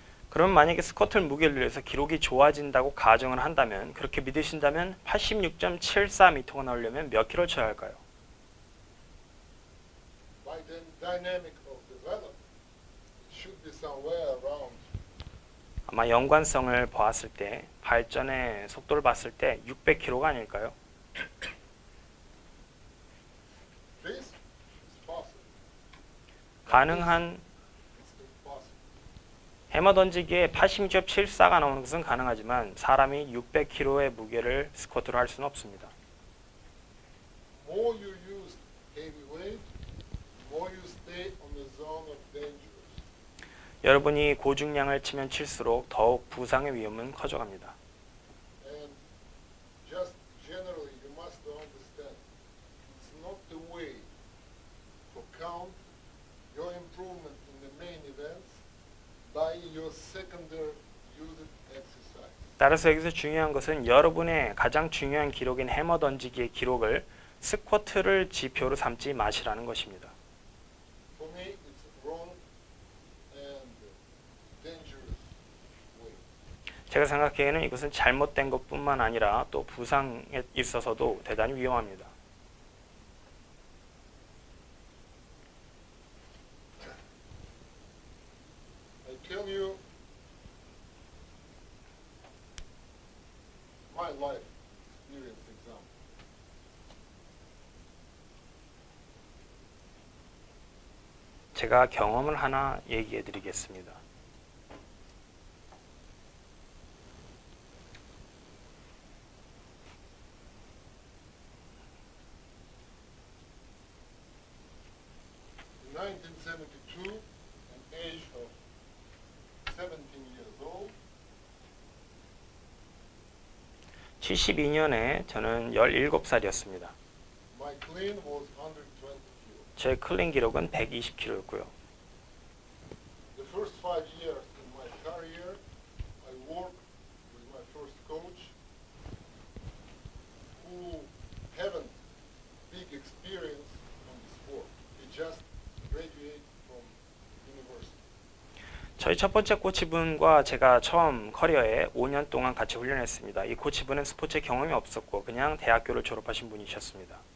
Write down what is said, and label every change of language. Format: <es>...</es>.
<ko>그럼 만약에 스쿼트 무게를 늘려서 기록이 좋아진다고 가정을 한다면, 그렇게 믿으신다면 86.74m가 나오려면 몇 킬로 쳐야 할까요?</ko> <en>By the dynamic of development, it should be somewhere around</en> <ko>아마 연관성을 보았을 때, 발전의 속도를 봤을 때 600kg가 아닐까요?</ko> <en>this is possible.</en> <ko>가능한</ko> <en>It's impossible.</en> <ko>해머 던지기에 86.74가 나오는 것은 가능하지만 사람이 600kg의 무게를 스쿼트로 할 수는 없습니다.</ko> <en>More you use heavy weight, more you stay on the zone of danger.</en> <ko>여러분이 고중량을 치면 칠수록 더욱 부상의 위험은 커져갑니다.</ko> <en>And just generally, you must understand, it's not the way to count your improvement in the main events by your secondary used exercise.</en> <ko>따라서 여기서 중요한 것은 여러분의 가장 중요한 기록인 해머 던지기의 기록을 스쿼트를 지표로 삼지 마시라는 것입니다.</ko> <en>For me, it's wrong and dangerous way.</en> <ko>제가 생각하기에는 이것은 잘못된 것뿐만 아니라 또 부상에 있어서도 대단히 위험합니다.</ko> <en>I tell you my life experience example.</en> <ko>제가 경험을 하나 얘기해 드리겠습니다.</ko> <en>In 1972, an age of 17 years old,</en> <ko>72년에 저는 17살이었습니다.</ko> <en>my clean was 120 kilos.</en> <ko>제 클린 기록은 120kg였고요.</ko> <en>The first 5 years in my career, I worked with my first coach, who haven't big experience on the sport. He just graduated from university.</en> <ko>저희 첫 번째 코치분과 제가 처음 커리어에 5년 동안 같이 훈련했습니다. 이 코치분은 스포츠에 경험이 없었고 그냥 대학교를 졸업하신 분이셨습니다.</ko>